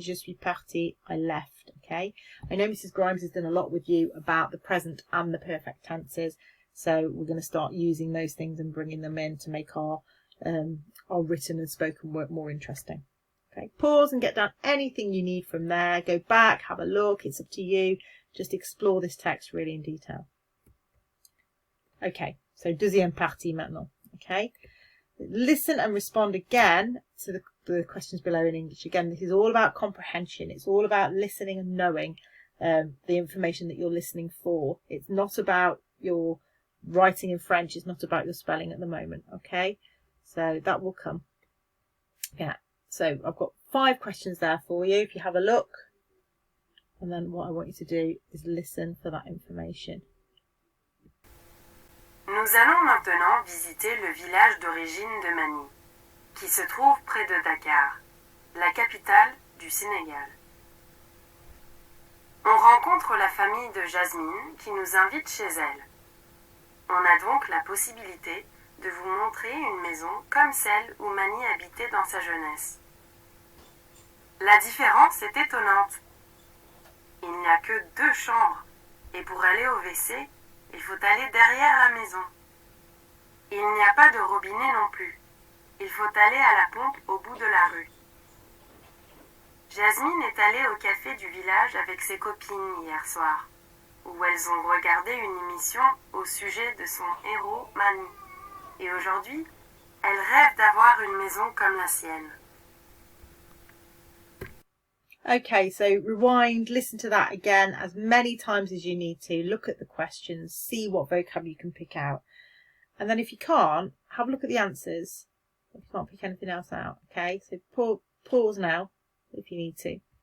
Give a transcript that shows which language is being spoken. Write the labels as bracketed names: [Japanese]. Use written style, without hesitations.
[English] Je suis parti, I left, okay? I know Mrs. Grimes has done a lot with you about the present and the perfect tenses, so we're going to start using those things and bringing them in to make our written and spoken work more interesting. Okay, pause and get down anything you need from there. Go back, have a look. It's up to you. Just explore this text really in detail. Okay, so deuxième partie maintenant. Okay, listen and respond again to the questions below in English. Again, this is all about comprehension. It's all about listening and knowing the information that you're listening for. It's not about your writing in French. It's not about your spelling at the moment. Okay. So that will come. Yeah. So I've got 5 questions there for you. If you have a look, and then what I want you to do is listen for that information. [French] Nous allons maintenant visiter le village d'origine de Mani, qui se trouve près de Dakar, la capitale du Sénégal. On rencontre la famille de Jasmine qui nous invite chez elle. On a donc la possibilité de vous montrer une maison comme celle où Mani habitait dans sa jeunesse. La différence est étonnante. Il n'y a que 2 chambres, et pour aller au WC, il faut aller derrière la maison. Il n'y a pas de robinet non plus. Il faut aller à la pompe au bout de la rue. Jasmine est allée au café du village avec ses copines hier soir. où elles ont regardé une émission au sujet de son héros Mani. Et aujourd'hui, elles rêvent d'avoir une maison comme la sienne. [English] Okay, so rewind, listen to that again as many times as you need to. Look at the questions, see what vocabulary you can pick out. And then if you can't, have a look at the answers. If you can't pick anything else out, okay? So pause now if you need to.